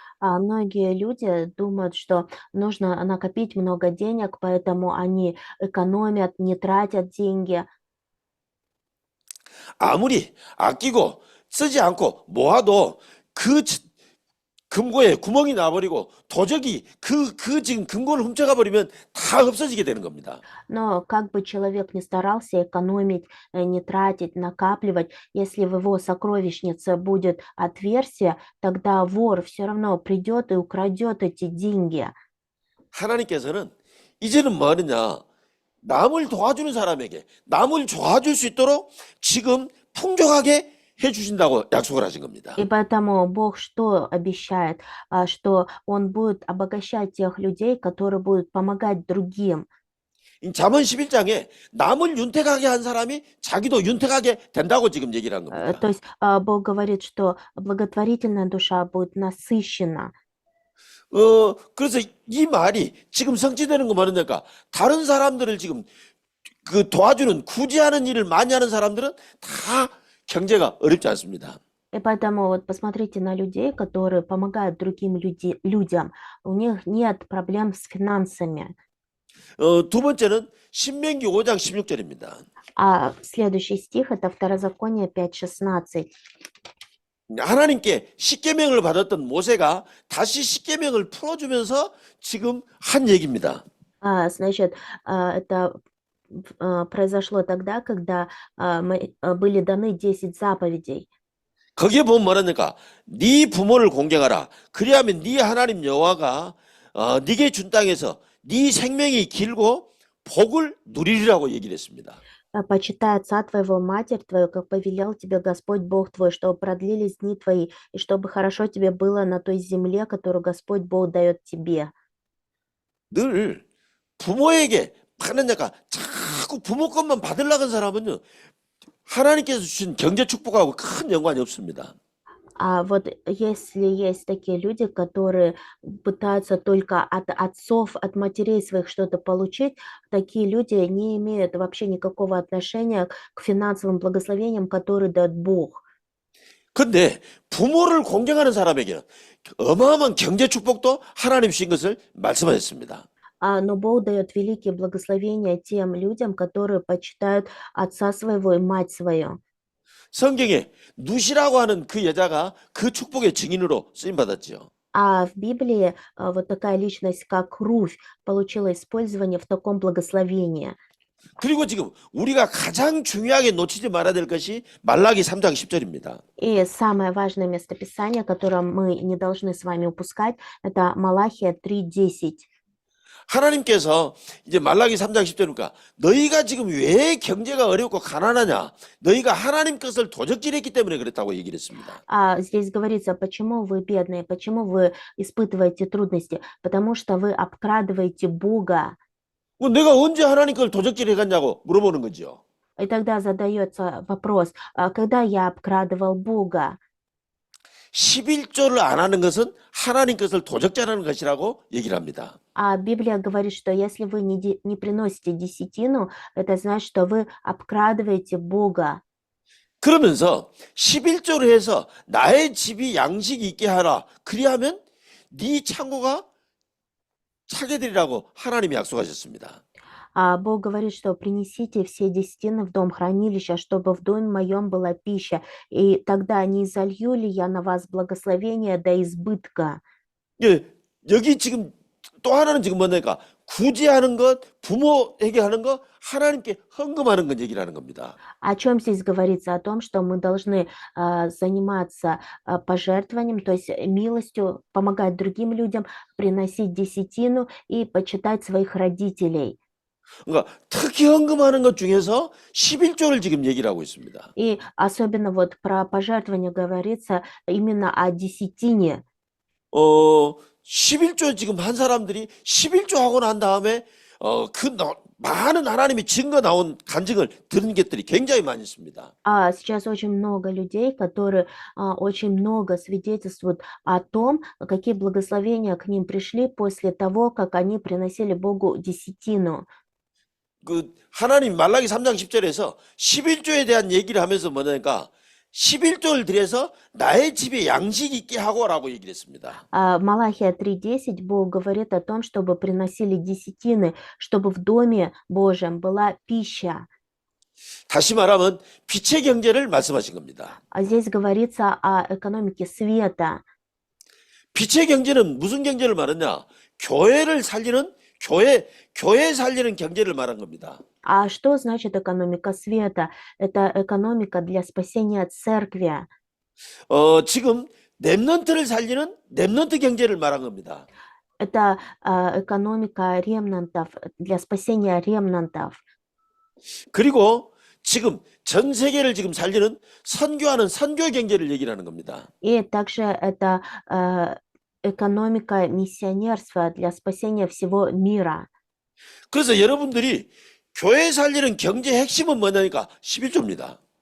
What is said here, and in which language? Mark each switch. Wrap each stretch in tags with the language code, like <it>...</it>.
<ru>Многие люди думают, что нужно накопить много денег, поэтому они экономят, не тратят деньги.</ru> <ko>아무리 아끼고 쓰지 않고 모아도 그 금고에 구멍이 나버리고 도적이 그 지금 금고를 훔쳐가 버리면 다 없어지게 되는 겁니다.</ko> <ru>Но как бы человек ни старался экономить, не тратить, накапливать, если в его сокровищнице будет отверстие, тогда вор все равно придет и украдет эти деньги.</ru> <ko>하나님께서는 이제는 뭐 하느냐? 남을 도와주는 사람에게 남을 도와줄 수 있도록 지금 풍족하게 해주신다고 약속을 하신 겁니다.</ko> <ru>И поэтому Бог что обещает? Что Он будет обогащать тех людей, которые будут помогать другим.</ru> <ko>잠언 11장에 남을 윤택하게 한 사람이 자기도 윤택하게 된다고 지금 얘기를 한 겁니다.</ko> <ru>То есть Бог говорит, что благотворительная душа будет насыщена.</ru> <ko>그래서 이 말이 지금 성취되는 거 뭐냐니까 다른 사람들을 지금 그 도와주는 구제하는 일을 많이 하는 사람들은 다 경제가 어렵지 않습니다.</ko> <ru>И поэтому вот посмотрите на людей, которые помогают другим людям. У них нет проблем с финансами.</ru> <ko>두 번째는 신명기 5장 16절입니다.</ko> <ru>Следующий стих это Второзаконие 5:16.</ru> <ko>하나님께 십계명을 받았던 모세가 다시 십계명을 풀어주면서 지금 한 얘기입니다.</ko> <ru>Значит, это произошло тогда, когда мы были даны 10 заповедей.</ru> <ko>거기에 보면 뭐라니까 네 부모를 공경하라. 그리하면 네 하나님 여호와가 네게 준 땅에서 네 생명이 길고 복을 누리리라고 얘기를 했습니다.</ko> <ru>Почитай отца твоего, матерь твою, как повелел тебе Господь Бог твой, чтобы продлились дни твои, и чтобы хорошо тебе было на той земле, которую Господь Бог дает тебе.</ru> <ko>늘 부모에게 받느냐가 자꾸 부모 것만 받으려고 한 사람은요 하나님께서 주신 경제 축복하고 큰 연관이 없습니다.</ko> <ru>Вот если есть такие люди, которые пытаются только от отцов, от матерей своих что-то получить, такие люди не имеют вообще никакого отношения к финансовым благословениям, которые дает Бог.</ru> <ko>근데 부모를 공경하는 사람에게는 어마어마한 경제 축복도 하나님 주신 것을 말씀하셨습니다.</ko> <ru>Но Бог дает великие благословения тем людям, которые почитают отца своего и мать свою.</ru> <ko>성경에 누시라고 하는 그 여자가 그 축복의 증인으로 쓰임 받았지요.</ko> <ru>В Библии вот такая личность, как Руфь, получила использование в таком благословении.</ru> <ko>그리고 지금 우리가 가장 중요하게 놓치지 말아야 될 것이 말라기 3장 10절입니다.</ko> <ru>И самое важное местописание, которое мы не должны с вами упускать, это Малахия 3:10.</ru> <ko>하나님께서 이제 말라기 3장 10절이니까 너희가 지금 왜 경제가 어렵고 가난하냐? 너희가 하나님 것을 도적질했기 때문에 그랬다고 얘기를 했습니다.</ko> <ru>Здесь говорится, почему вы бедные, почему вы испытываете трудности, потому что вы обкрадываете Бога.</ru> <ko>내가 언제 하나님 걸 도적질해갔냐고 물어보는 거죠.</ko> <ru>И тогда задается вопрос, когда я обкрадывал Бога?</ru> <ko>11조를 안 하는 것은 하나님 것을 도적질하는 것이라고 얘기를 합니다.</ko> <ru>Библия говорит, что если вы не приносите десятину, это значит, что вы обкрадываете Бога.</ru> <ko>그러면서 11조를 해서 나의 집이 양식이 있게 하라. 그리하면 네 창고가 차게 되리라고 하나님이 약속하셨습니다.</ko> <ru>Бог говорит, что принесите все десятины в дом хранилища, чтобы в доме моем была пища, и тогда не изолью ли я на вас благословение до избытка?</ru> <ko>예, 여기 지금 또 하나는 지금 뭐냐니까 구제하는 것, 부모에게 하는 것, 하나님께 헌금하는 것 얘기를 하는 겁니다.</ko> <ru>О чем здесь говорится? О том, что мы должны заниматься пожертвованием, то есть милостью, помогать другим людям, приносить десятину и почитать своих родителей.</ru> <ko>그러니까 특히 헌금하는 것 중에서 11조를 지금 얘기를 하고 있습니다.</ko> <ru>И особенно вот про пожертвование говорится именно о десятине.</ru> <ko>11조 지금 한 사람들이 11조 하고 난 다음에 많은 하나님의 증거 나온 간증을 들은 것들이 굉장히 많이 있습니다.</ko> <ru>Сейчас очень много людей, которые очень много свидетельствуют о том, какие благословения к ним пришли после того, как они приносили Богу десятину.</ru> <ko>그 하나님 말라기 3장 10절에서 11조에 대한 얘기를 하면서 뭐냐니까 11조를 들여서 나의 집에 양식 있게 하고라고 얘기를 했습니다.</ko> <ru>В Малахия 3:10 Бог говорит о том, чтобы приносили десятины, чтобы в доме Божьем была пища.</ru> <ko>다시 말하면 빛의 경제를 말씀하신 겁니다.</ko> <ru>А здесь говорится о экономике света.</ru> <ko>빛의 경제는 무슨 경제를 말하냐? 교회를 살리는 교회 살리는 경제를 말한 겁니다.</ko> <ru>А что значит экономика света? Это экономика для спасения церкви.</ru> <ko>지금 렘넌트를 살리는 렘넌트 경제를 말한 겁니다.</ko> <ru>Это экономика ремнантов, для спасения ремнантов.</ru> <ko>그리고 지금 전 세계를 지금 살리는 선교하는 선교 경제를 얘기를 하는 겁니다.</ko> <ru>И также это экономика миссионерства для спасения всего мира.</ru> <ko>그래서 여러분들이 교회 살리는 경제 핵심은 뭐냐니까 11조입니다.</ko>